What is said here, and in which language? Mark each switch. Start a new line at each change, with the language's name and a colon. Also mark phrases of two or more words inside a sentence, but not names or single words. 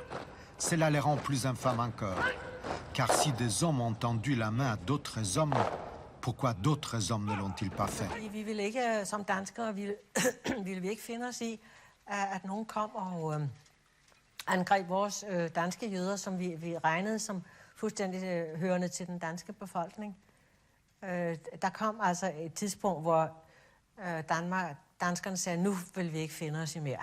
French: Cela les rend plus infâmes encore. Car si des hommes ont tendu la main à d'autres hommes, pourquoi d'autres hommes ne l'ont-ils pas fait?
Danish: Vi ville ikke, som danskere, ville vi ikke finde os i, at nogen kom og angreb vores danske jøder, som vi regnede som fuldstændig hørende til den danske befolkning. Der kom altså et tidspunkt, hvor danskerne sagde, nu vil vi ikke finde os i mere.